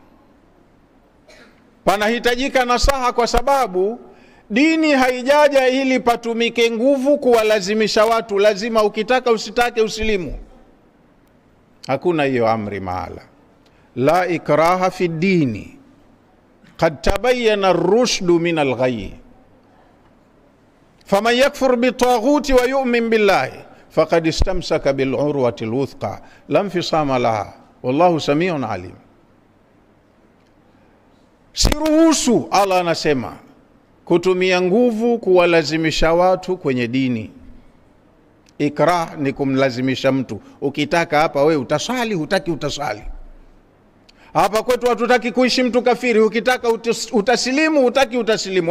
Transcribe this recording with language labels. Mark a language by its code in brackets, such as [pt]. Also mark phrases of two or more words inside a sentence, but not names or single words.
[sw] Panahitajika nasaha kwa sababu dini haijaja ili patumike nguvu kuwalazimisha watu, lazima ukitaka usitake usilimu. Hakuna hiyo amri mahala. [ar] لا إكراه في الدين, قد تبين الرشد من الغي. فمن يكفر بالطاغوت ويؤمن بالله فقد استمسك بالعروة الوثقى لا انفصام لها والله سميع عليم. [sw] Siruhusu, Allah anasema, kutumia nguvu kuwalazimisha watu kwenye dini. Ikrah ni kumlazimisha mtu. Ukitaka hapa we utasali, hutaki utasali. Hapa kwetu hatutaki kuishi mtu kafiri, ukitaka utasilimu, hutaki utasilimu.